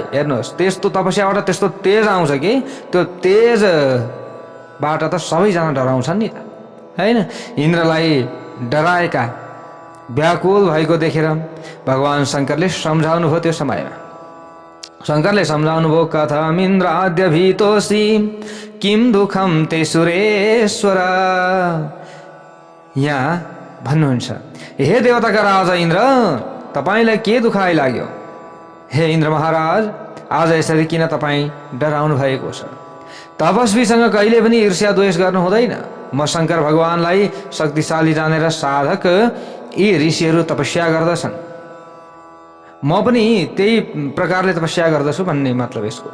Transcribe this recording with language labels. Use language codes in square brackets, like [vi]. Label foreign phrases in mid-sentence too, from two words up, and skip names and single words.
[ne] हेर्नुहोस्, त्यस्तो तपस्याबाट त्यस्तो तेज आउँछ कि त्यो तेजबाट त सबैजना डराउँछन् नि त, हैन। इन्द्रलाई डराएका व्याकुल भएको देखेर भगवान शङ्करले सम्झाउनु भयो। त्यो समयमा शङ्करले सम्झाउनु भयो, [sa] कथम इन्द्र आद्य भीतोसी किम दुखम ते सुरेश्वर। [ne] यहाँ भन्नुहुन्छ, हे देवताका राजा इन्द्र, तपाईलाई के दुःख आइलाग्यो? हे इन्द्र महाराज, आज यसरी किन तपाईँ डराउनु भएको छ? तपस्वीसँग कहिले पनि ईर्ष्या द्वेष गर्नु हुँदैन। म शङ्कर भगवानलाई शक्तिशाली जानेर साधक यी ऋषिहरू तपस्या गर्दछन्, म पनि त्यही प्रकारले तपस्या गर्दछु भन्ने मतलब यसको।